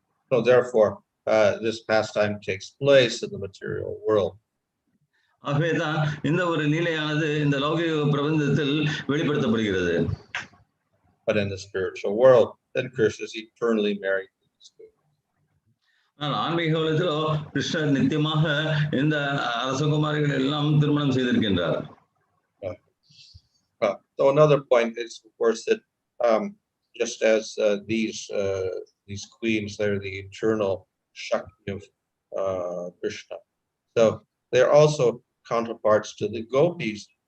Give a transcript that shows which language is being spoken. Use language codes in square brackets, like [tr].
[en] So therefore, this pastime takes place in the material world. [ta] ஆகவேதான் இந்த ஒரு லீலையானது இந்த லௌகிக பிரபஞ்சத்தில் வெளிப்படுத்தப்படுகிறது. [en] But in the spiritual world, then Kṛṣṇa is eternally married. [ta] ஆன்மீக உலகத்திலோ கிருஷ்ணர் நித்தியமாக இந்த அரசகுமாரிகள் எல்லாம் திருமணம் செய்திருக்கின்றார். [en] So another point is, of course, that just as these queens, they're the eternal Shakti of Kṛṣṇa. So they're also counterparts to the gopis.